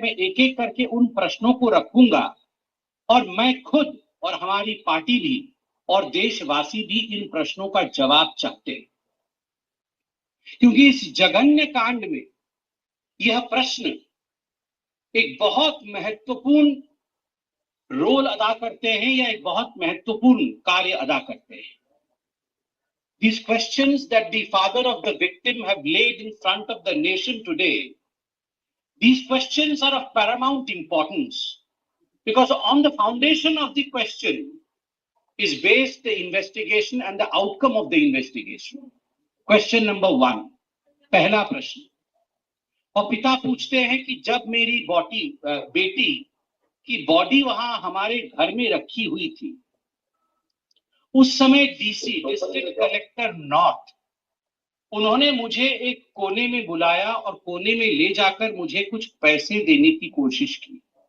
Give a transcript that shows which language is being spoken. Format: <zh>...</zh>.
<hi>मैं एक एक करके उन प्रश्नों को रखूंगा और मैं खुद और हमारी पार्टी भी और देशवासी भी इन प्रश्नों का जवाब चाहते हैं, क्योंकि इस जघन्य कांड में यह प्रश्न एक बहुत महत्वपूर्ण रोल अदा करते हैं या एक बहुत महत्वपूर्ण कार्य अदा करते हैं।</hi> <en>These questions that the father of the victim have laid in front of the nation today, these questions are of paramount importance, because on the foundation of the question is based the investigation and the outcome of the investigation. Question number 1,</en> <hi>पहला प्रश्न। और पिता पूछते हैं कि जब मेरी बेटी की बॉडी वहां हमारे घर में रखी हुई थी, उस समय डीसी, डिस्ट्रिक्ट कलेक्टर नॉर्थ, उन्होंने मुझे एक कोने में बुलाया और कोने में ले जाकर मुझे कुछ पैसे देने की कोशिश की।</hi>